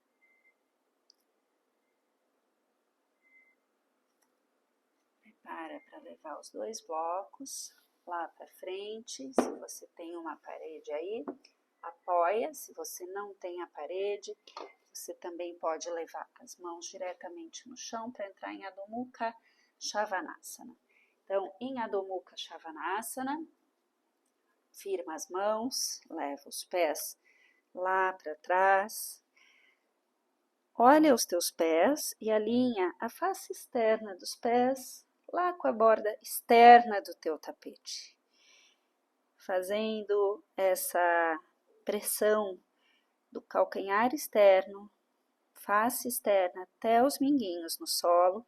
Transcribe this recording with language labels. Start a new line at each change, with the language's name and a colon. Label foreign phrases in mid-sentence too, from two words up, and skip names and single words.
Portuguese: Prepara para levar os dois blocos lá para frente. Se você tem uma parede aí, apoia. Se você não tem a parede, você também pode levar as mãos diretamente no chão para entrar em Adho Mukha Svanasana. Então, em Adho Mukha Svanasana, firma as mãos, leva os pés lá para trás. Olha os teus pés e alinha a face externa dos pés lá com a borda externa do teu tapete. Fazendo essa pressão do calcanhar externo, face externa até os minguinhos no solo.